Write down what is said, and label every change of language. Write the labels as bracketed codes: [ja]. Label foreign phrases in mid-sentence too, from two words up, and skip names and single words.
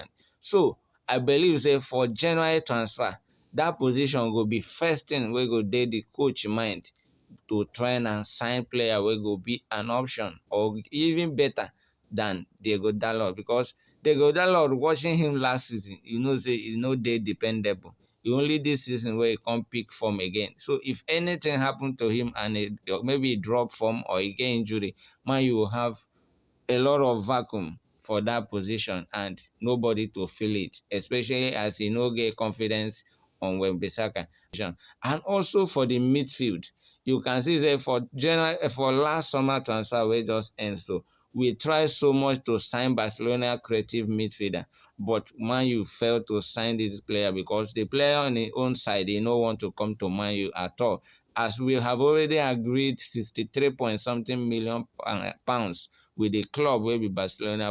[pcm] So I believe say for January transfer, that position go be first thing wey go dey the coach mind, to try and sign player wey go be an option or even better than Diego Dalot, because Diego Dalot, watching him last season, you know say e no dey dependable. E only this season wey he come pick form again. So if anything happen to him and maybe he drop form or he get injury, man you will have a lot of vacuum for that position and nobody to fill it, especially as he no get confidence on Wan-Bissaka. And also for the midfield, you can see say for last summer transfer wey just end, so we try so much to sign Barcelona creative midfielder, but Man U failed to sign this player because the player on his own side, he no want to come to Man U at all, as we have already agreed 63 point something million pounds with the club wey be Barcelona.